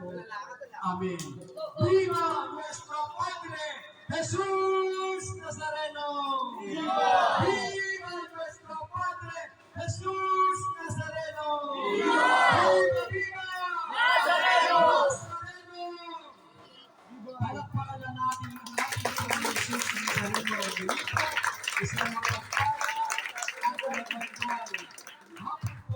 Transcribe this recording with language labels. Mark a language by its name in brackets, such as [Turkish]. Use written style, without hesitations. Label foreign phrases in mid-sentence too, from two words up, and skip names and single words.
[Spanish] Amén. ¡Viva nuestro Padre Jesús Nazareno! ¡Viva! ¡Viva nuestro Padre Jesús Nazareno! ¡Viva! ¡Viva, viva! ¡Nazareno! ¡Nazareno! [Filipino] Palakpakan na natin ang ating Jesus Nazareno. Isang magpapala at magpapala. Hapon po.